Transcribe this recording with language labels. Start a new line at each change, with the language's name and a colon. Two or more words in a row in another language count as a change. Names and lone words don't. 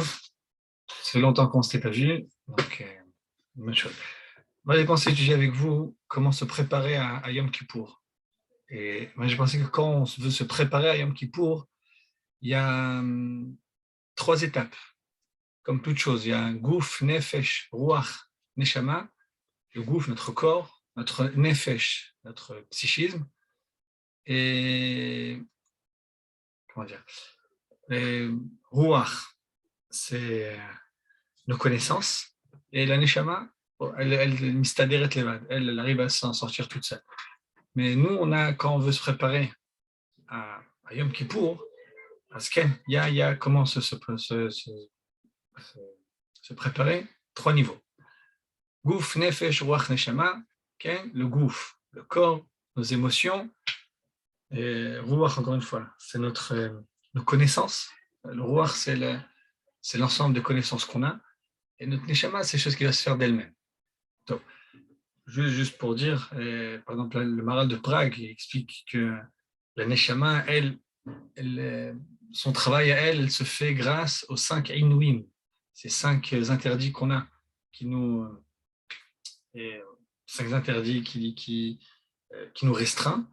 French: Ça fait longtemps qu'on ne s'était pas vu. Donc, bonne chose. Moi, j'ai pensé étudier avec vous comment se préparer à Yom Kippour. Et moi, j'ai pensé que quand on veut se préparer à Yom Kippour, il y a trois étapes. Comme toute chose, il y a un gouf,
Hebrew: נפש, רוח, נשמה.
French: Le gouf, notre corps, notre nefesh, notre psychisme. Et comment dire, et ruach, c'est nos connaissances. Et la neshama, elle arrive à s'en sortir toute seule. Mais nous, quand on veut se préparer à Yom Kippour, à Sken, il y a comment se préparer, trois niveaux. Gouf,
Hebrew: נפש, רוח, נשמה,
French: okay? Le gouf, le corps, nos émotions, et ruach, encore une fois, c'est nos connaissances. Le ruach, c'est l'ensemble des connaissances qu'on a, et notre neshama, c'est chose qui va se faire d'elle-même. Donc, juste pour dire, par exemple, le Maral de Prague il explique que la neshama, son travail à elle se fait grâce aux 5 inouïm, ces 5 interdits qu'on a, qui nous, et 5 interdits qui nous restreint.